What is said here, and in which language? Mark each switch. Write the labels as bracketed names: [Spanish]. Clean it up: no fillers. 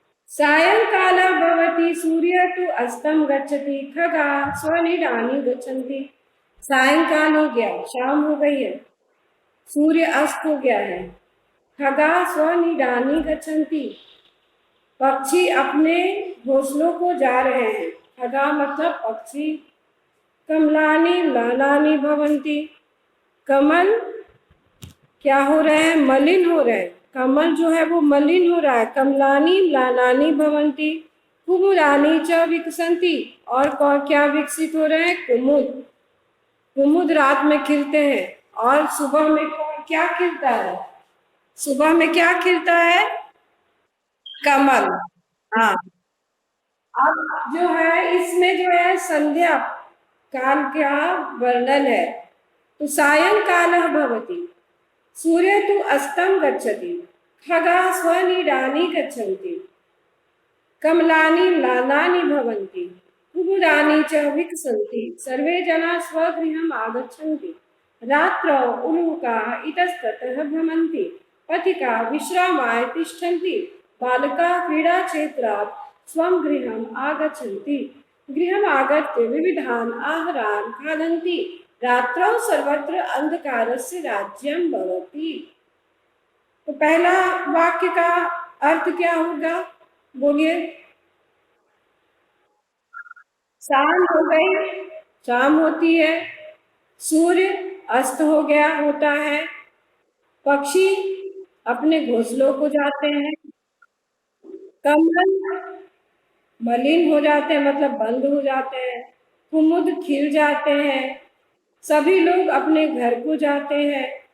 [Sanskrit] सायंकाल भवति, सूर्य तु अस्तं गच्छति, खगा स्वनिडानि गच्छन्ति। [Hindi] सायंकाल हो गया, शाम हो गई है, सूर्य अस्त हो गया है। [Sanskrit] खगा स्वनिडानि गच्छन्ति, [Hindi] पक्षी अपने घोंसलों को जा रहे हैं। खगा मतलब पक्षी। [Sanskrit] कमलानि म्लानानि भवन्ति, [Hindi] कमल क्या हो रहे हैं? मलिन हो रहे हैं। कमल जो है वो मलिन हो रहा है। [Sanskrit] कमलानि म्लानानि भवन्ति, कुमुदानि च विकसन्ति, [Hindi] और क्या विकसित हो रहे हैं? कुमुद। कुमुद रात में खिलते हैं, और सुबह में क्या खिलता है? सुबह में क्या खिलता है? कमल। हाँ, अब जो है इसमें जो है संध्या काल का वर्णन है। [Sanskrit] तो सायंकाल भवति, सूर्य तु अस्तं गच्छति, खगा स्वनिडानि गच्छन्ति, कमलानि म्लानानि भवन्ति, कुमुदानि च विकसन्ति, सर्वे जना स्वगृहम् आगच्छन्ति। रात्रौ उल्लूकाः इतस्ततः भ्रमन्ति, पथिकाः विश्रामाय तिष्ठन्ति, बालकाः क्रीडाक्षेत्रात् स्वं गृहम् आगच्छन्ति, गृहम् आगत्य विविधान् आहारान् खादन्ति। रात्रौ सर्वत्र अंधकारस्य राज्यं भवति। [Hindi] तो पहला वाक्य का अर्थ क्या होगा? बोलिए। शाम हो गई, शाम होती है, सूर्य अस्त हो गया होता है, पक्षी अपने घोंसलों को जाते हैं, कमल मलिन हो जाते हैं मतलब बंद हो जाते हैं, कुमुद खिल जाते हैं, सभी लोग अपने घर को जाते हैं।